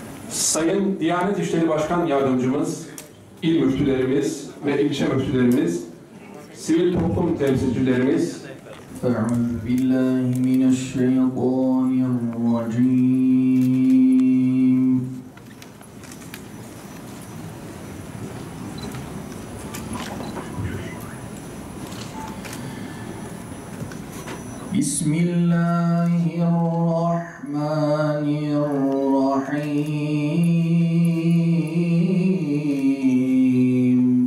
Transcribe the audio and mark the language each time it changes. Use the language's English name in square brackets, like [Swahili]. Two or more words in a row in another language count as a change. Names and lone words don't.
[Turkish] Sayın Diyanet İşleri Başkan Yardımcımız, il müftülerimiz ve ilçe müftülerimiz, sivil toplum temsilcilerimiz, [Arabic] أعوذ بالله من الشيطان الرجيم بسم الله الرحمن الرحيم